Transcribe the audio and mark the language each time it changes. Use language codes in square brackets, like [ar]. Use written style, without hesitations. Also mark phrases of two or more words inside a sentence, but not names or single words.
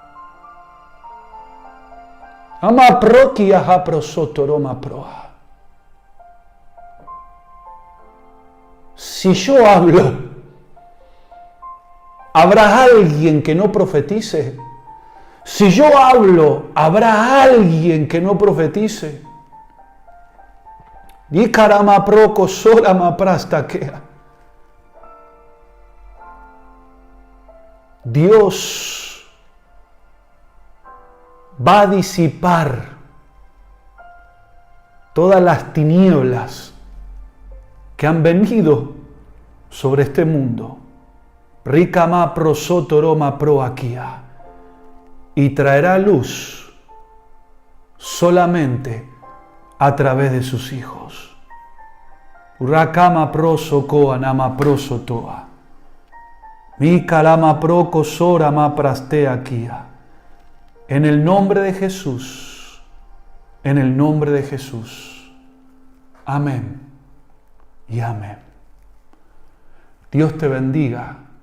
[es] Ama proki aha prosotoroma proa. Si yo hablo, ¿habrá alguien que no profetice? Si yo hablo, ¿habrá alguien que no profetice? Dikarama proko sorama prastakea. Dios va a disipar todas las tinieblas que han venido sobre este mundo. Rikama prosotoroma proakia. Y traerá luz solamente a través de sus hijos. Urakama prosokoa nama prosotoa. Mikalama proko sorama prasteakia. En el nombre de Jesús. En el nombre de Jesús. Amén y amén. Dios te bendiga